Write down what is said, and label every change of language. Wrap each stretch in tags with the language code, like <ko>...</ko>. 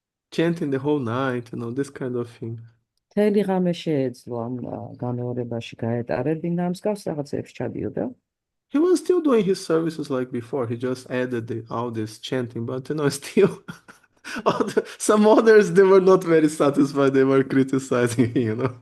<en>Chanting the whole night, this kind of thing.</en> <ka>მთელი ღამე შეეძლო ამ გამეორებაში გაეტარებინა, მსგავს რაღაცებს ჩადიოდა.</ka> <en>He was still doing his services like before. He just added all this chanting, but still, some others they were not very satisfied. They were criticizing him.</en>